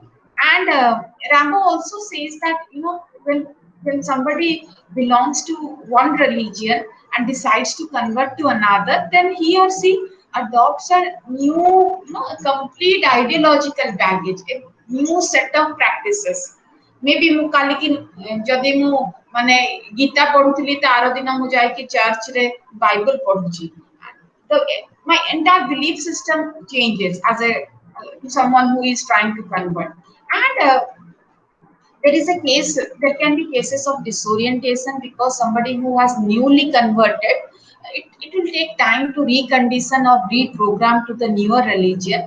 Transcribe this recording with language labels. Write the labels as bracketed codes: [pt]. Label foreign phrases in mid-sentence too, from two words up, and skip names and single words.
[en] And Rambo also says that when somebody belongs to one religion and decides to convert to another, then he or she adopts a new, a complete ideological baggage, a new set of practices. [or] Maybe ମୁଁ କାଲିକି ଯଦି ମୁଁ ମାନେ ଗୀତା ପଢୁଥିଲି, ତା ଆର ଦିନ ମୁଁ ଯାଇକି ଚର୍ଚ୍ଚ ରେ ବାଇବଲ ପଢୁଛି, [en] the my entire belief system changes as a someone who is trying to convert. And there is a case, there can be cases of disorientation, because somebody who has newly converted, it will take time to recondition or reprogram to the newer religion.